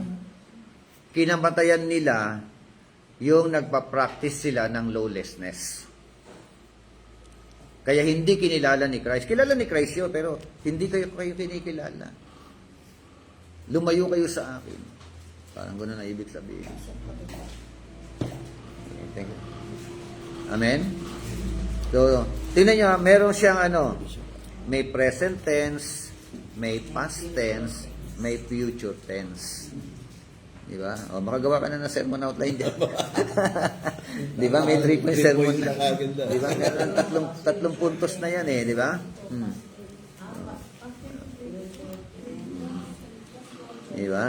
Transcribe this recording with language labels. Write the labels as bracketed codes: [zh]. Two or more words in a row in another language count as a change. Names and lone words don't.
[tl] Kinamatayan nila yung nagpa-practice sila ng lawlessness. Kaya hindi kinilala ni Christ. Kilala ni Christ yun, pero hindi kayo kinikilala. Lumayo kayo sa akin. Parang gano'n na ibig sabihin. [en] Okay, thank you. Amen? [tl] So, tingnan nyo, meron siyang may [en] present tense, [tl] may [en] past tense, [tl] may [en] future tense. [tl] Di ba? O, makagawa ka na ng [en] sermon outline [tl] dyan. Di ba? May [en] 3 point sermon [tl] na. Di ba? Meron tatlong puntos na yan di ba? Di ba?